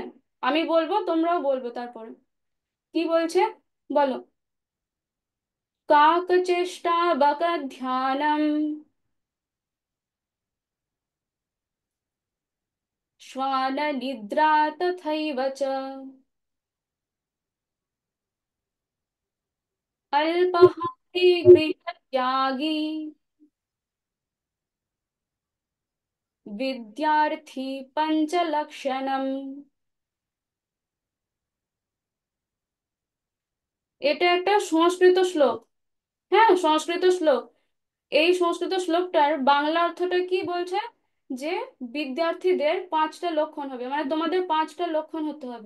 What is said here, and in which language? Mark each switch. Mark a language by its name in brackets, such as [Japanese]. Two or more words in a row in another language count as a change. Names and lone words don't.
[Bangla] আমি বলবো, তোমরাও বলবে তারপরে। কি বলছে বলো? [Sanskrit] কাক চেষ্টা বক ধ্যানম, শ্বান নিদ্রা তথৈব চ, अल्पाहारी गृहत्यागी, विद्यार्थी पंचलक्षणम। [Bangla] এটা একটা সংস্কৃত শ্লোক। হ্যাঁ, সংস্কৃত শ্লোক। এই সংস্কৃত শ্লোকটার বাংলা অর্থটা কি বলছে, যে বিদ্যার্থীদের 5টা লক্ষণ হবে, মানে তোমাদের 5টা লক্ষণ হতে হবে।